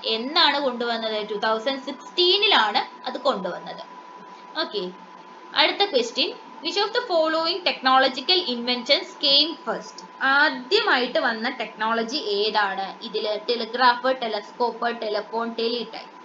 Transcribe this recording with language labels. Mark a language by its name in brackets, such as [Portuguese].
[Malayalam] എന്നാണ് കൊണ്ടുവന്നത്, 2016 അത് കൊണ്ടുവന്നത്. ഓക്കെ. അടുത്ത question. [English] Which of the following technological inventions came first? [Malayalam] ആദ്യമായിട്ട് വന്ന ടെക്നോളജി ഏതാണ് ഇതില്? Telegraph, telescope, telephone, ടെലിടൈപ്പ്.